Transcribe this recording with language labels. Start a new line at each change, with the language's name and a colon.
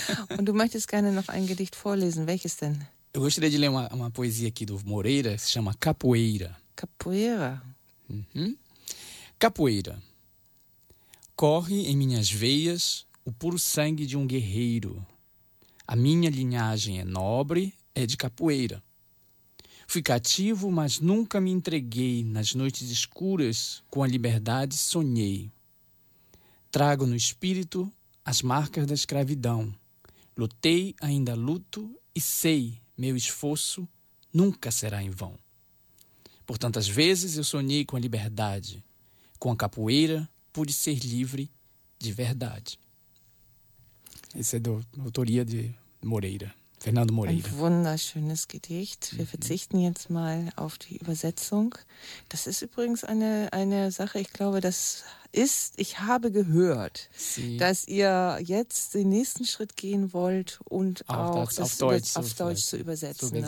German: Und du möchtest gerne noch ein Gedicht vorlesen. Welches denn?
Portuguese: Eu gostaria de ler uma poesia aqui do Moreira, se chama Capoeira. Capoeira. Capoeira. Corre em minhas veias o puro sangue de um guerreiro. A minha linhagem é nobre, é de capoeira. Fui cativo, mas nunca me entreguei. Nas noites escuras, com a liberdade, sonhei. Trago no espírito as marcas da escravidão. Lutei, ainda luto, e sei, meu esforço nunca será em vão. Por tantas vezes eu sonhei com a liberdade. Com a capoeira, pude ser livre de verdade. Esse é da autoria de Moreira. Fernando Moreira.
German: Ein wunderschönes Gedicht. Wir verzichten jetzt mal auf die Übersetzung. Das ist übrigens eine Sache, ich glaube, ich habe gehört, dass ihr jetzt den nächsten Schritt gehen wollt und auch das auf Deutsch zu übersetzen.